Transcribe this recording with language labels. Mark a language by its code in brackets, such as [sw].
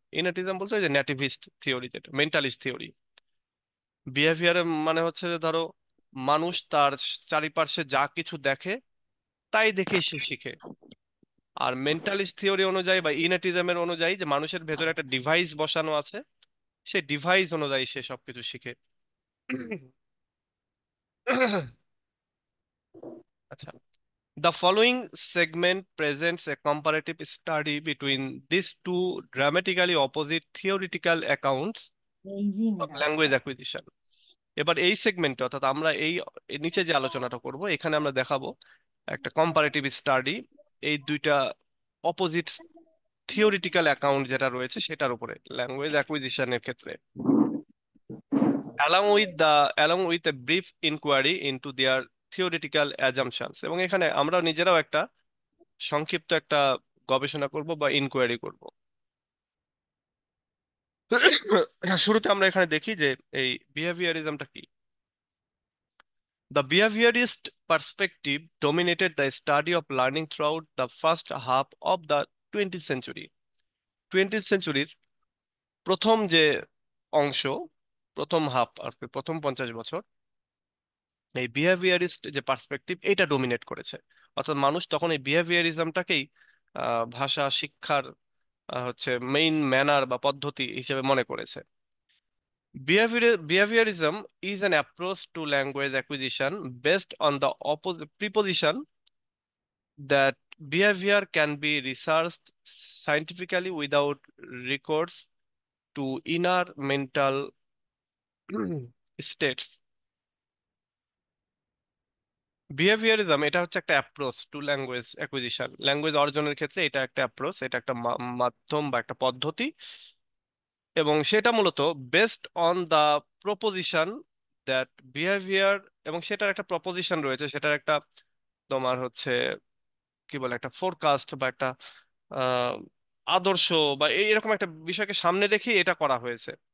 [bn] ইনেটিজম বলতে ওই যে নেটিভিস্ট থিওরি, যেটা মেন্টালিস্ট থিওরি। বিহেভিয়ার মানে হচ্ছে যে ধরো মানুষ তার চারিপাশে যা কিছু দেখে তাই দেখে সে শিখে। আর মেন্টালিস্ট থিওরি অনুযায়ী বা ইনেটিজমের অনুযায়ী যে মানুষের ভেতরে একটা ডিভাইস বসানো আছে, সেই ডিভাইস অনুযায়ী সে সবকিছু শিখে। [en] আচ্ছা, the following segment presents a comparative study between these two dramatically opposite theoretical accounts easy of मेरा language acquisition. [bn] এবার এই সেগমেন্টে, অর্থাৎ আমরা এই এই নিচে যে আলোচনাটা করব এখানে আমরা দেখাবো একটা কম্পারেটিভ স্টাডি এই দুইটা অপোজিট থিওরিটিক্যাল অ্যাকাউন্ট যেটা রয়েছে সেটার উপরে ল্যাঙ্গুয়েজ অ্যাকুইজিশনের ক্ষেত্রে, [en] along with a brief inquiry into their theoretical assumptions। [bn] এবং এখানে আমরা নিজেরাও একটা সংক্ষিপ্ত একটা গবেষণা করব বা ইনকোয়ারি করব। শুরুতে আমরা এখানে দেখি যে এই বিহেভিয়ারিজমটা কি। [en] The behaviorist perspective dominated the study of learning throughout the first half of the 20th century। [bn] 20th সেঞ্চুরির প্রথম যে অংশ, প্রথম হাফ আর কি, প্রথম 50 বছর এই বিহেভিয়ারিস্ট যে পার্সপেক্টিভ এটা ডোমিনেট করেছে। অর্থাৎ মানুষ তখন এই বিহেভিয়ারিজমটাকেই ভাষা শিক্ষার হচ্ছে মেইন ম্যানার বা পদ্ধতি হিসেবে মনে করেছে। [en] Behaviorism is an approach to language acquisition based on the preposition that behavior can be researched scientifically without recourse to inner mental states। [bn] Behaviourism এটা হচ্ছে একটা approach to language acquisition, language অর্জনের ক্ষেত্রে এটা একটা অ্যাপ্রোচ, এটা একটা মাধ্যম বা একটা পদ্ধতি। এবং সেটা মূলত [en] based on the proposition that behaviour, [bn] এবং সেটার একটা প্রপোজিশন রয়েছে, সেটার একটা তোমার হচ্ছে কি বলে একটা ফোরকাস্ট বা একটা আহ, আদর্শ বা এরকম একটা বিষয়কে সামনে রেখে এটা করা হয়েছে।